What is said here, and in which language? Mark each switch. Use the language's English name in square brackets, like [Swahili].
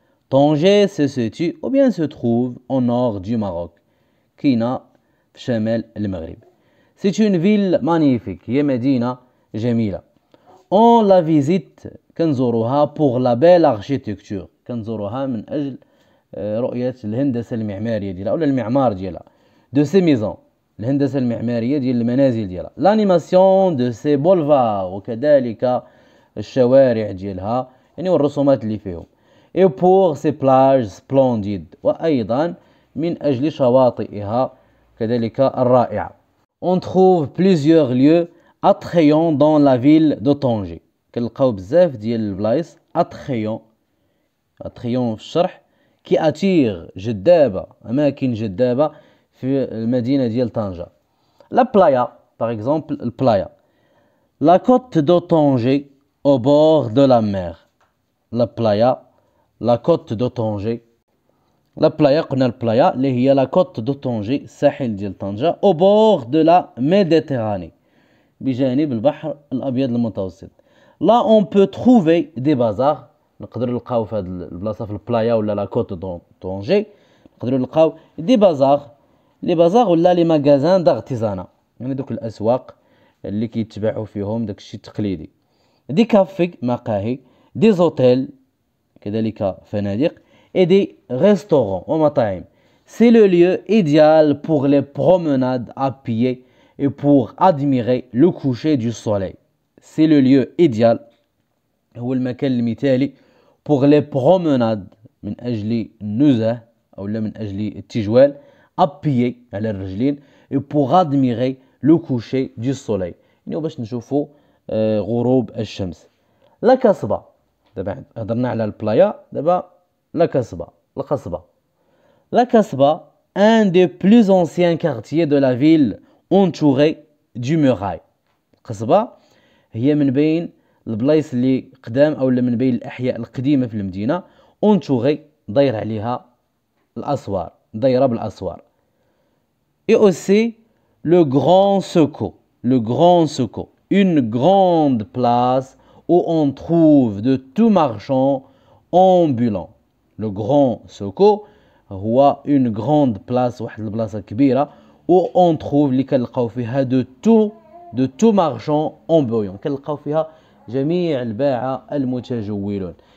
[French] Tanger se situe ou bien se trouve au nord du Maroc. [Arabic] كاينة في شمال المغرب. [French] C'est une ville magnifique. [Arabic] هي مدينة جميلة. [French] On la visite [Arabic] كنزوروها [French] pour la belle architecture. [Arabic] كنزوروها من أجل رؤية الهندسة المعمارية ديالها ولا المعمار ديالها. [French] De ses maisons. [Arabic] الهندسة المعمارية ديال المنازل ديالها. [French] L'animation de ses boulevards. [Arabic] وكذلك الشوارع ديالها يعني والرسومات اللي فيهم. [French] Et pour ses plages splendides. [Arabic] وأيضا من أجل شواطئها كذلك الرائعة. [French] On trouve plusieurs lieux attrayants dans la ville de Tanger. [Arabic] كنلقاو بزاف ديال البلايص attrayants في الشرح [French] qui attire [Arabic] جذابة، أماكن جذابة في المدينة ديال طنجة. [French] La playa, par exemple, le playa. La côte de Tanger au bord de la mer. La playa, la côte de Tanger. [Arabic] La playa قلنا البلايا اللي هي [French] la côte de Tanger [Arabic] الساحل ديال طنجة [French] au bord de la Méditerranée [Arabic] بجانب البحر الأبيض المتوسط. [French] Là on peut trouver des bazars. [Arabic] نقدروا نلقاو في هذه البلاصة في البلايا ولا لا كوت دو طونجي نقدروا نلقاو دي بازار لي بازار ولا لي ماغازان دارتيزانا يعني دوك الأسواق اللي كيتباعوا فيهم داك الشيء التقليدي. دي كافي مقاهي، دي زوتيل كذلك فنادق [French] et des restaurants [Arabic] ومطاعم. [French] C'est le lieu idéal pour les promenades à pied et pour admirer le coucher du soleil. C'est le lieu idéal [Arabic] هو المكان المثالي [French] pour les promenades [Arabic] من أجل النزهة أو لا من أجل التجوال [French] à pied [Arabic] على الرجلين [French] et pour admirer le coucher du soleil [Arabic] يعني باش نشوفوا غروب الشمس. لا كسبة دابا هضرنا على البلايا دابا لا كسبة القصبة. [French] La Casbah, un des plus anciens quartiers de la ville entouré du muraille. [Arabic] القصبة هي من بين البلايص اللي قدام أو من بين الأحياء القديمة في المدينة [French] entouré [Arabic] داير عليها الأسوار دايرة بالأسوار. [French] Et aussi le Grand Soko. Le Grand Soko, une grande place où on trouve de tout marchand ambulant. Le Grand Soko هو une grande place [Arabic] واحد البلاصة كبيرة [French] où on trouve [Arabic] اللي كنلقاو فيها [French] de tout marchand ambulant [Arabic] كنلقاو فيها جميع الباعة المتجولون.